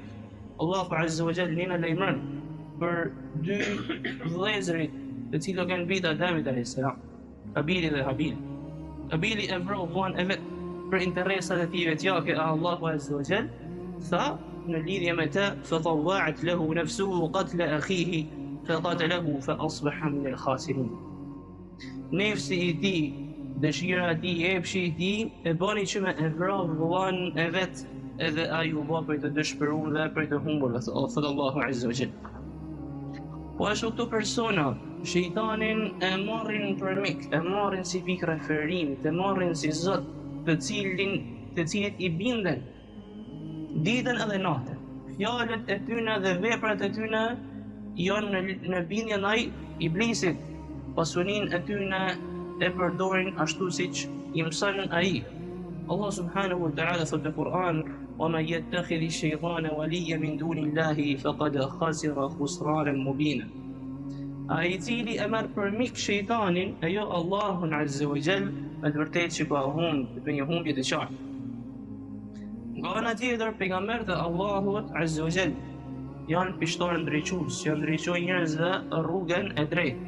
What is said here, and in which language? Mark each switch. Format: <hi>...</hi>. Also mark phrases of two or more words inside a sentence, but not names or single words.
<sq>Allahu</sq> <ar>عز وجل</ar> <sq>na lajmëron për dy vëllezërit të cilët kanë vita Adamit</sq> <ar>عليه السلام,</ar> <sq>Kabili dhe Habil. Kabili e vrau vllajën e vet për interesat e tij vetjake e Allahu</sq> <ar>عز وجل,</ar> <sq>tha në lidhje me të:</sq> <ar>"فطوعت له نفسه قتل أخيه فقتله فأصبح من الخاسرين."</ar> <sq>Nefsi i tij, dëshira e tij, epshi i tij e bani që me e vrau vllajën e vet, edhe ai u bë për të dëshpëruar dhe për të humbur, thot Allahu</sq> <ar>عز وجل.</ar> <sq>Po ashtu këto persona, shejtanin e marrin për mik, e marrin si pikë referimi, e marrin si zot, të cilit i binden ditën edhe natën. Fjalët e tyre dhe veprat e tyre janë në bindje ndaj iblisit. Pasuninë e tyre e përdorin ashtu siç i mëson ai. Allah</sq> <ar>سبحانه وتعالى</ar> <sq>thot në Kur'an:</sq> <ar>ومن يتخذ الشيطان وليا من دون الله فقد خسر خسرانا مبينا.</ar> <sq>Ai cili e merr për mik shejtanin, ajo Allahun</sq> <ar>عز وجل,</ar> <sq>me të vërtetë që ka humbur për një humbje të qartë. Nga ana tjetër, pejgamberët e Allahut</sq> <ar>عز وجل</ar> <sq>janë pishtorë ndriçues, që ndriçojnë njerëzve rrugën e drejtë.</sq>